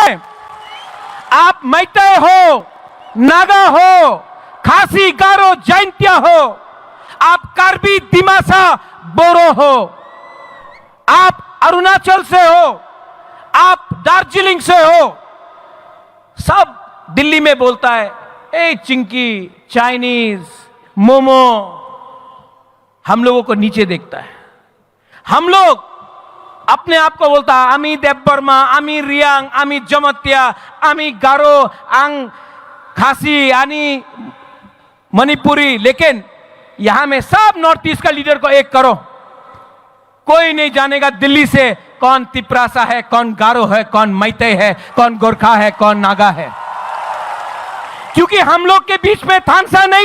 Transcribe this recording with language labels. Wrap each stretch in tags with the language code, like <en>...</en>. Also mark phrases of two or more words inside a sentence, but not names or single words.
<hi>आप मैतेई हो नागा हो खासी गारो जैंतिया हो आप कार्बी दिमासा बोरो हो आप अरुणाचल से हो आप दार्जिलिंग से हो सब दिल्ली में बोलता है ए चिंकी चाइनीज मोमो हम लोगों को नीचे देखता है हम लोग अपने आप को बोलता है आमी देवबर्मा आमी रियांग आमी जमतिया आमी गारो आंग खासी आनी मणिपुरी लेकिन यहां में सब नॉर्थ ईस्ट का लीडर को एक करो कोई नहीं जानेगा दिल्ली से कौन तिपरासा है कौन गारो है कौन मैतेई है कौन गोरखा है कौन नागा है क्योंकि हम लोग के बीच में थानसा</hi>